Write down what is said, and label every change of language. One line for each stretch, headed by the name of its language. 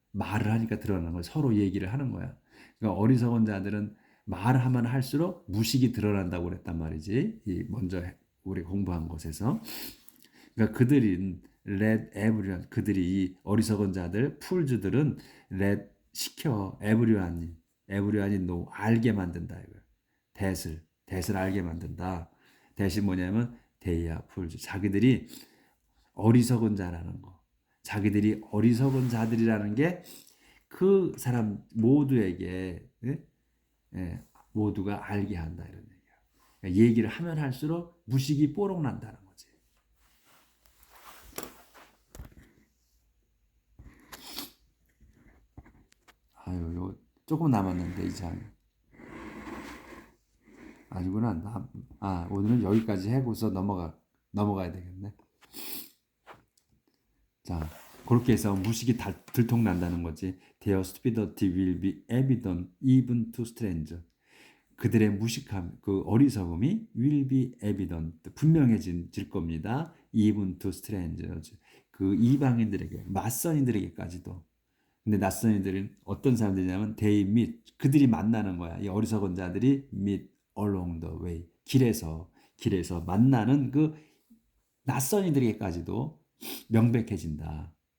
Korean: 말을 하니까 드러나는 거야. 서로 얘기를 하는 거야. 그러니까 어리석은 자들은 말하면 할수록 무식이 드러난다고 그랬단 말이지. 먼저 우리 공부한 곳에서. 그러니까 그들이
English: let everyone
Korean: 그들이 이 어리석은 자들 풀즈들은 let 시켜 everyone이 know 알게 만든다 이거야. that을 알게 만든다. that이 뭐냐면
English: they are fools.
Korean: 자기들이 어리석은 자라는 거. 자기들이 어리석은 자들이라는 게 그 사람 모두에게 모두가 알게 한다 이런 얘기야. 그러니까 얘기를 하면 할수록 무식이 뽀록 난다는 거지. 요 조금 남았는데 이 장. 아니구나. 오늘은 여기까지 해고서 넘어가야 되겠네. 자, 그렇게 해서 무식이 들통난다는 거지.
English: Their stupidity will be evident even to strangers.
Korean: 그들의 무식함, 어리석음이
English: will be evident,
Korean: 분명해질 겁니다.
English: even to strangers.
Korean: 이방인들에게, 낯선인들에게까지도. 근데 낯선이들은 어떤 사람들이냐면
English: they meet,
Korean: 그들이 만나는 거야. 이 어리석은 자들이
English: meet along the way,
Korean: 길에서 만나는 낯선이들에게까지도 명백해진다.